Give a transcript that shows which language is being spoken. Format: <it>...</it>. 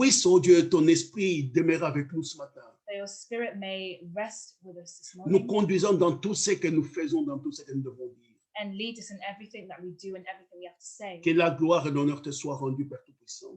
<fr>Puisse, ô Dieu, ton esprit demeurer avec nous ce matin.</fr> <en>That your spirit may rest with us this</en> <fr>Nous</fr> <en>morning</en> <fr>conduisons dans tout ce que nous faisons, dans tout ce que nous devons dire.</fr> <en>and lead us in everything that we do and everything we have to say.</en> <fr>Que la gloire et l'honneur te soient rendus, Père Tout-Puissant.</fr>